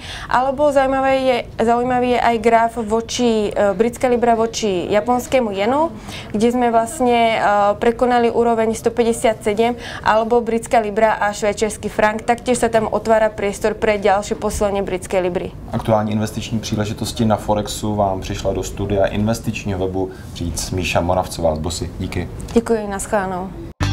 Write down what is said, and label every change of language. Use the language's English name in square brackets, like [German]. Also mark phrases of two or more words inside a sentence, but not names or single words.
[Slovak] Alebo zaujímavý je aj graf voči britská libra voči japonskému jenu, kde sme vlastne prekonali úroveň 157, alebo britská libra a švajčiarsky frank. Taktiež sa tam otvára priestor pre ďalšie posilenie britskej libry. [Czech] Aktuální investiční příležitosti na Forexu vám přišla do studia investičního webu říct Míša Moravcová z Bossy. Díky. Děkuji, nashledanou.